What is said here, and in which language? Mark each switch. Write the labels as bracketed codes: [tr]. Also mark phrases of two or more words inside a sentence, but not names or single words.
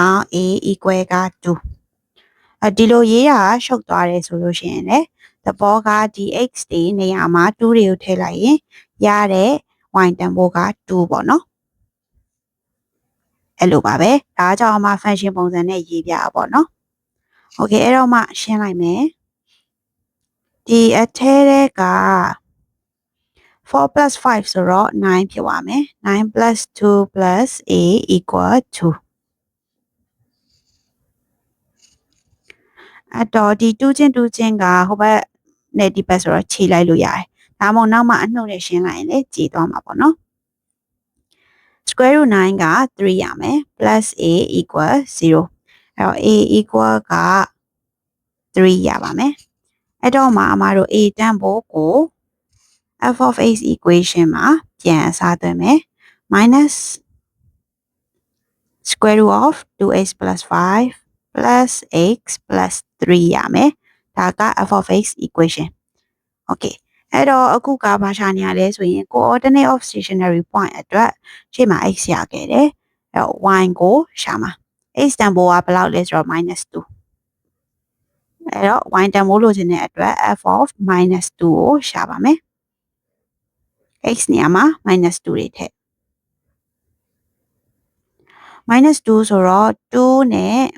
[my] င်း [en] a equal [my] က2ဒီလိုရေးတာရှုပ်သွားတယ်ဆိုလို့ရှိရင်လေသဘောကဒီ x တွေနေရာမှာ2တွေကိုထည့်လိုက်ရင်ရတဲ့ y တန်ဖိုးက2ပေါ့နော် အဲ့လိုပါပဲဒါကြောင့်မှ function ပုံစံနဲ့ရေးပြတာပေါ့နော်โอเคအဲ့တော့မှရှင်းလိုက်မယ်ဒီအထဲတဲ့က [en] 4 plus 5 [my] ဆိုတော့9ဖြစ်သွားမယ် [en] 9 plus 2 plus a equal 2 [my] အဲ့တော့ဒီ2ချင်း2ချင်းကဟိုဘက်နဲ့ဒီဘက်ဆိုတော့ခြေလိုက်လို့ရတယ်ဒါမှမဟုတ်နောက်မှအနှုတ်နဲ့ရှင်းလိုက်ရင်လည်းခြေသွားမှာပေါ့နော် [en] square root [my] 9က3ရမယ် [en] plus a equal 0 [my] အဲ့တော့ [en] a equal [my] က3ရပါမယ်အဲ့တော့မှအမတို့ a တန်းဖို့ကို [en] f of x equation [my] မှာပြန်အစားသွင်းမယ် minus [en] square root of 2x plus 5 plus x plus 3 [my] ရမယ်ဒါက [en] f of x equation [my] okay အဲ့တော့အခုကဘာရှာနေရလဲဆိုရင် [en] coordinate of stationary point [my] အတွက်ရှေ့မှာ x ရခဲ့တယ်အဲ့တော့ y ကိုရှာမှာ x တန်ဖိုးကဘယ်လောက်လဲဆိုတော့ -2 အဲ့တော့ y တန်ဖိုးလိုချင်တဲ့အတွက် [en] f of -2 [my] ကိုရှာပါမယ် x နေရာမှာ -2 တွေထည့် -2 ဆိုတော့2နဲ့